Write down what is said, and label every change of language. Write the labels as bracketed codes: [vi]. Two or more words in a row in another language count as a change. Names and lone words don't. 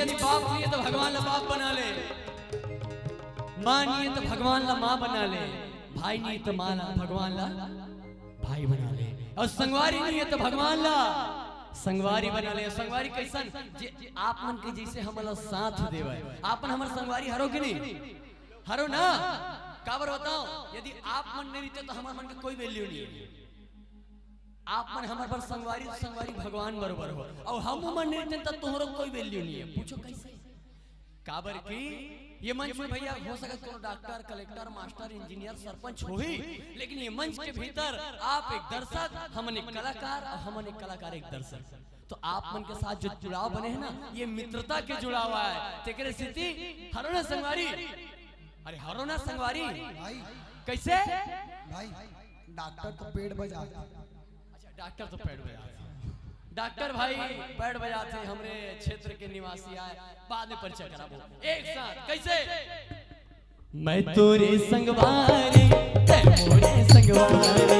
[hne] यदि बाप नहीं है तो भगवान ला बाप बना ले माँ नहीं है तो भगवान ला माँ बना ले भाई नहीं तो माँ ला भगवान ला भाई बना ले और संगवारी नहीं है तो भगवान ला संगवारी बना ले। संगवारी कैसन आप मन के जैसे हमला साथ देवे आपन हमर संगवारी हरो के नहीं हरो ना काबर बताओ यदि आप मन नहीं रहते तो हमार मन के कोई वैल्यू नहीं है। आप मन हमार पर संगवारी भगवान बरोबर हो और हम मन नहीं रहते तो तोहरो कोई वैल्यू नहीं है। पूछो कैसे काबर की ये मंच में भैया हो सकता है डॉक्टर कलेक्टर मास्टर इंजीनियर सरपंच हो ही लेकिन ये मंच के भीतर आप एक दर्शक हम एक कलाकार और हम एक कलाकार एक दर्शक तो आप मन के साथ जो जुड़ाव बने हैं ना ये मित्रता के जुड़ाव है। तेरे स्थिति हरोना संगवारी अरे हरोना संगवारी कैसे भाई डॉक्टर तो पेड़ बजाता अच्छा डॉक्टर तो पेड़ बजाता डॉक्टर भाई पेड़ बजाते हमरे क्षेत्र के निवासी आए बाद में परिचय कराबो एक साथ कैसे मैं तोरे संगवारी ते मोरे संगवारी